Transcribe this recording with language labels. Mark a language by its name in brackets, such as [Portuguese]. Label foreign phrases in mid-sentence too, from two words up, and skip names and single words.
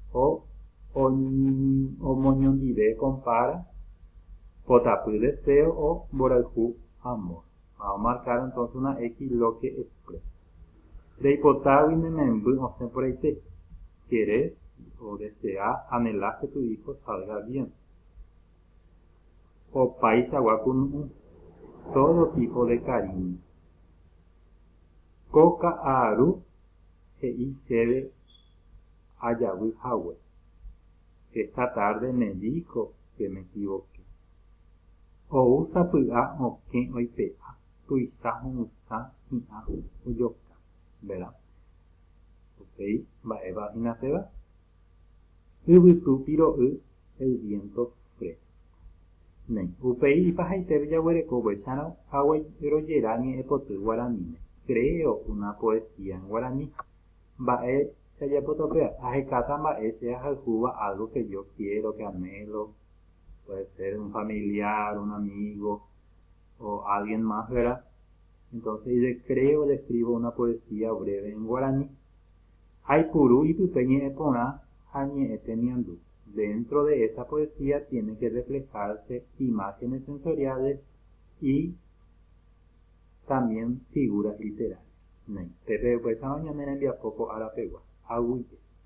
[Guarani] O omoñondive compara, potapy deseo o borayhu amor. [Spanish] Vamos a marcar entonces una X lo que expresa. [Guarani] Reipotagui nememby osẽ porãite. [Spanish] Querés o deseas, anhelas que tu hijo salga bien. [Guarani] Opaichagua kunu'ũ. [Spanish] Todo tipo de cariño. [Guarani] Ko ka'aru he'i chéve ajavýhague. [Spanish] Esta tarde me dijo que me equivoqué. [Guarani] Ousapy'a okẽ oipe'a. Tuicha ho'ysã hi'ã ojoka. ¿Verdad? Upéi mba'éva hínapeva. Yvytu piro'y [Spanish] el viento fresco. [Guarani] Upéi ipahaite jaguereko upéicharõ rojera ñe'ẽpoty guaraníme. [Spanish] Creo una poesía en guaraní. [Guarani] Mba'e chajapotopea. Ahecata mba'e cheahayhúva [Spanish] algo que yo quiero, que anhelo. Puede ser un familiar, un amigo o alguien más, ¿verdad? Entonces creo, le escribo una poesía breve en guaraní. [Guarani] Haipuru ipype ñe'ẽporã ha ñe'ẽtemiandu. [Spanish] Dentro de esa poesía tiene que reflejarse imágenes sensoriales y también figuras literarias. [Guarani] Pepe pues ñanerembia poco arapegua. Agüite.